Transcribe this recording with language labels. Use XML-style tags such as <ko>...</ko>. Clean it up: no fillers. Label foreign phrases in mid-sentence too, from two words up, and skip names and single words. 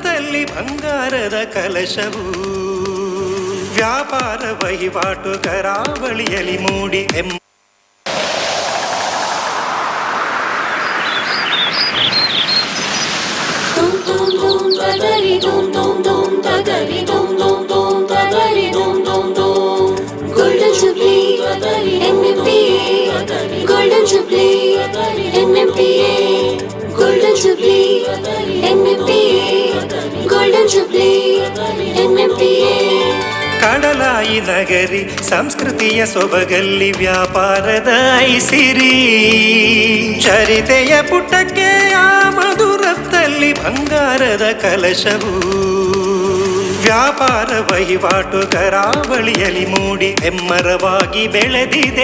<kn>ಸ್ವರದಲ್ಲಿ ಬಂಗಾರದ ಕಲಶವು ವ್ಯಾಪಾರ ವಹಿವಾಟು ಕರಾವಳಿಯಲ್ಲಿ ಮೂಡಿ</kn> <en>Golden Jubilee, NMPA, Golden Jubilee, NMPA, Golden Jubilee, NMPA, Golden Jubilee, NMPA.</en> <kn>ಕಡಲಾಯಿ ನಗರಿ ಸಂಸ್ಕೃತಿಯ ಸೊಬಗಲ್ಲಿ ವ್ಯಾಪಾರದ ಐಸಿರಿ ಚರಿತೆಯ ಪುಟಕ್ಕೆ ಆ ಮಧುರತ್ತಲ್ಲಿ ಬಂಗಾರದ ಕಲಶವು ವ್ಯಾಪಾರ ವಹಿವಾಟು ಕರಾವಳಿಯಲ್ಲಿ ಮೂಡಿ ಹೆಮ್ಮರವಾಗಿ ಬೆಳೆದಿದೆ.</kn>